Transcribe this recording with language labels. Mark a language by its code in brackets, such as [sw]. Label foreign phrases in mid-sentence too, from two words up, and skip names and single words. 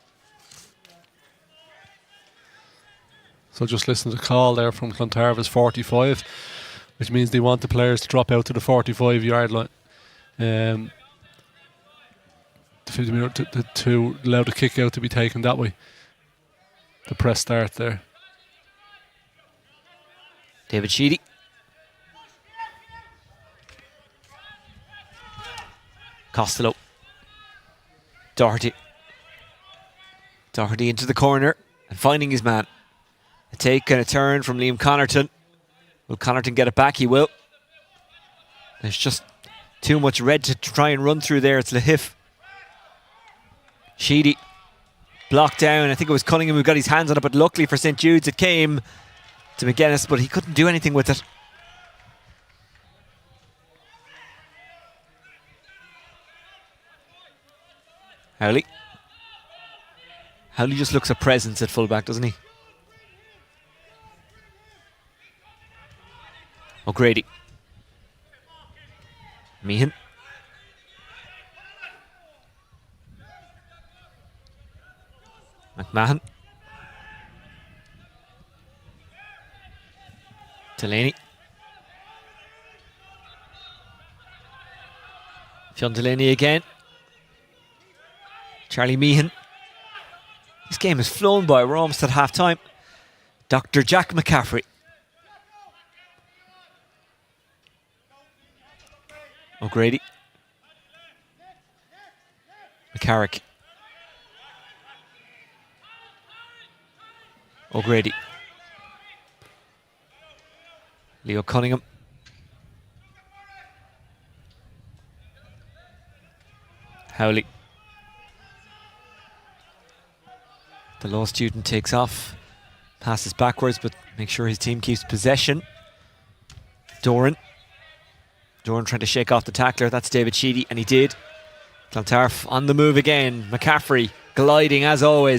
[en] So just listen to the call there from Clontarf is 45, which means they want the players to drop out to the 45-yard line. The 50 minute to allow the kick out to be taken that way. The press start there. David Sheedy. Costello. Doherty. Doherty into the corner and finding his man. A take and a turn from Liam Connarton. Will Connarton get it back? He will. There's just too much red to try and run through there. It's Lahif. Sheedy. Blocked down. I think it was Cunningham who got his hands on it, but luckily for St. Jude's it came to McGuinness, but he couldn't do anything with it. Howley. Howley just looks a presence at fullback, doesn't he? O'Grady. Meehan. McMahon. Delaney. Fionn Delaney again. Charlie Meehan. This game has flown by. We're almost at half time. Dr. Jack McCaffrey. O'Grady. McCarrick. O'Grady. Leo Cunningham. Howley. The law student takes off. Passes backwards, but make sure his team keeps possession. Doran. Doran trying to shake off the tackler. That's David Sheedy, and he did. Clontarf on the move again. McCaffrey gliding as always.